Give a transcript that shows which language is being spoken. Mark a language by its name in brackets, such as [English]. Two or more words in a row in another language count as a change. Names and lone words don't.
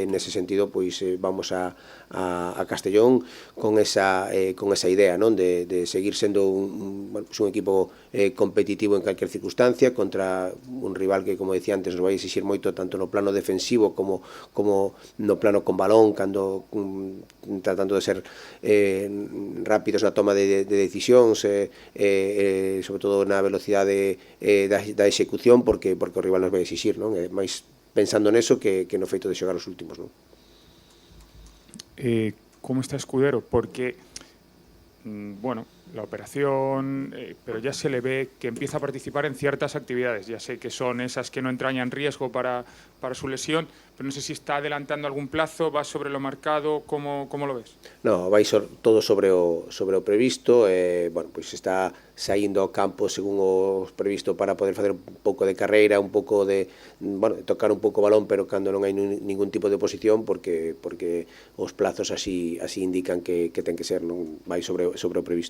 [Galician] En ese sentido, pois vamos a Castellón con esa idea, non, de seguir sendo un equipo competitivo en calquer circunstancia contra un rival que, como decía antes, nos vai exixir moito tanto no plano defensivo como no plano con balón, cando tratando de ser rápidos na toma de decisións, sobre todo na velocidade da execución, porque o rival nos vai exixir, non? Mais pensando neso que no feito de xogar os últimos, non? [Spanish] ¿Cómo está Escudero? Porque, bueno, la operación, pero ya se le ve que empieza a participar en ciertas actividades. Ya sé que son esas que no entrañan riesgo para su lesión, pero no sé si está adelantando algún plazo, va sobre lo marcado, ¿cómo lo ves? [Galician] No, vai todo sobre o previsto, bueno, pois está saindo ao campo según o previsto para poder facer un pouco de carreira, un pouco de, bueno, tocar un pouco o balón, pero cando non hai ningún tipo de posición, porque os plazos así indican que ten que ser, non vai sobre o previsto.